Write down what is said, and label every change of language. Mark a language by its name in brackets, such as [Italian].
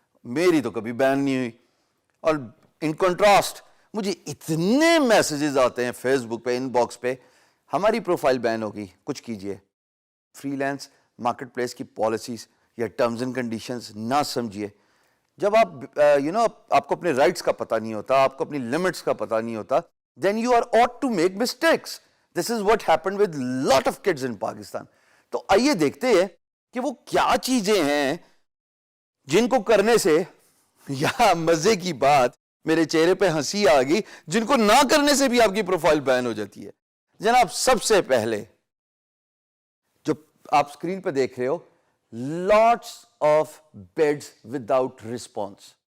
[Urdu] میری تو کبھی بین نہیں ہوئی. اور ان کنٹراسٹ مجھے اتنے میسیجز آتے ہیں فیس بک پہ، ان باکس پہ، ہماری پروفائل بین ہوگی، کچھ کیجئے. فری لانس مارکیٹ پلیس کی پالیسیز یا ٹرمز اینڈ کنڈیشنز نہ سمجھیے. جب آپ آپ کو اپنے رائٹس کا پتہ نہیں ہوتا، آپ کو اپنی لمٹس کا پتہ نہیں ہوتا، [English] then you are ought to make mistakes. This is what happened with lot of kids in Pakistan. [Urdu] تو آئیے دیکھتے ہیں کہ وہ کیا چیزیں ہیں جن کو کرنے سے، یا مزے کی بات، میرے چہرے پہ ہنسی آ گئی، جن کو نہ کرنے سے بھی آپ کی پروفائل بین ہو جاتی ہے. جناب سب سے پہلے جو آپ اسکرین پہ دیکھ رہے ہو، [English] lots of bids without response.